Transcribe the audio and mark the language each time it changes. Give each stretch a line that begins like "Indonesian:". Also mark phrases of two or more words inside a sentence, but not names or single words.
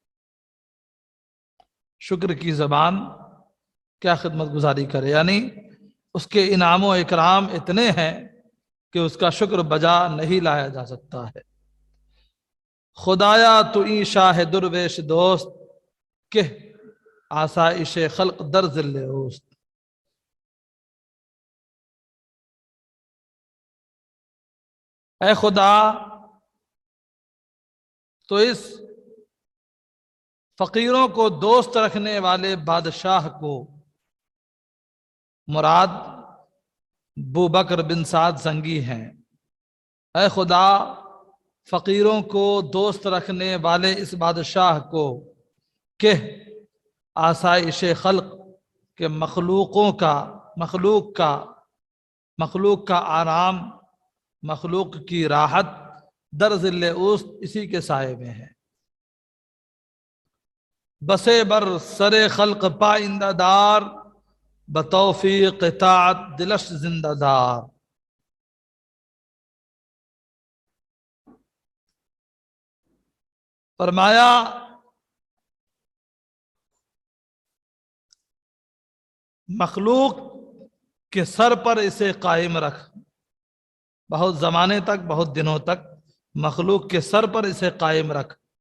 Urdu: شکر کی زبان کیا خدمت گزاری کرے، یعنی اس کے انعام و اکرام اتنے ہیں کہ اس کا شکر بجا نہیں لایا جا سکتا ہے۔
Persian: خدایا تو ای شاہ درویش دوست، کہ آسائش خلق در ذل اوست۔
Urdu: اے خدا، تو اس فقیروں کو دوست رکھنے والے بادشاہ کو، مراد بوبکر بن سعد زنگی ہیں، اے خدا فقیروں کو دوست رکھنے والے اس بادشاہ کو کہ
Persian: آسائش خلق
Urdu: کے مخلوق کا آرام، مخلوق کی راحت
Persian: در ذل اوست
Urdu: اسی کے سائے میں ہے۔
Persian: بسے بر سر خلق پائندہ دار، بتوفیق اطاعت دلش زندہ دار۔
Urdu: فرمایا مخلوق کے سر پر اسے قائم رکھ، بہت زمانے تک، بہت دنوں تک مخلوق کے سر پر اسے قائم رکھ۔